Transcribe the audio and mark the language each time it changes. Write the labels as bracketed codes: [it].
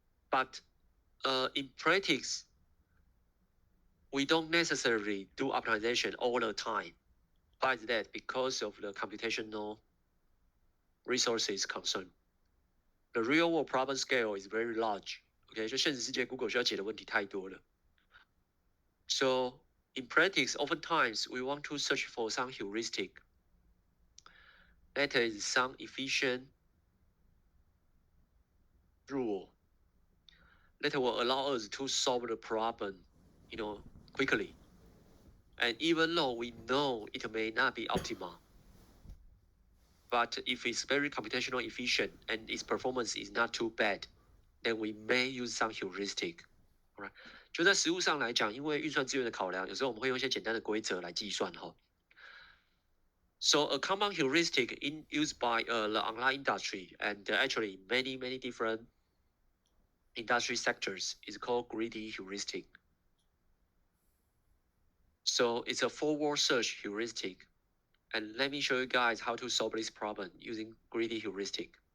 [en] But in practice, we don't necessarily do optimization all the time. Why is that? Because of the computational resources concern. The real world problem scale is very large. [zh] Okay, 就现实世界 Google 需要解的问题太多了。 [en] So in practice, oftentimes we want to search for some heuristic. That is some efficient rule that will allow us to solve the problem, quickly. And even though we know it may not be optimal, but if it's very computational efficient and its performance is not too bad, then we may use some heuristic. Alright. [zh] 就在实务上来讲，因为运算资源的考量，有时候我们会用一些简单的规则来计算哈。 [en] So a common heuristic used by the online industry and actually many different industry sectors is called greedy heuristic. So it's a forward search heuristic. And let me show you guys how to solve this problem using greedy heuristic.